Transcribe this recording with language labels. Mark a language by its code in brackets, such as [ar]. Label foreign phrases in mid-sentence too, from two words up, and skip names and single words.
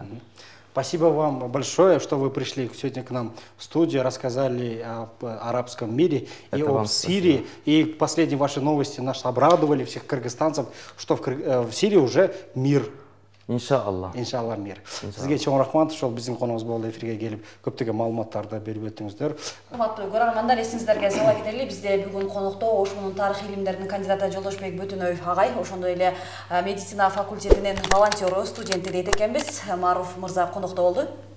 [ru] Спасибо вам большое, что вы пришли сегодня к нам в студию, рассказали об арабском мире и Это об Сирии. И последние ваши новости нас обрадовали, всех кыргызстанцев, что в Сирии уже мир. Иншаллах. Иншаллах мир. [ky] Сізге чоң рахмат, ошол биздин коногубуз болду, эфирге келип көптөгөн маалыматтарды берип өттүңүздөр. Урматтуу көрөрмандар, эсиңиздерге сала кетели, бизде бүгүн конокто ошмунун тарых илимдеринин кандидаты Жолдошбек Бөтөнөев агай, ошондой эле медицина факультетинин волонтеру, студенти дейт экенбиз. Маруф мырза конокто болду.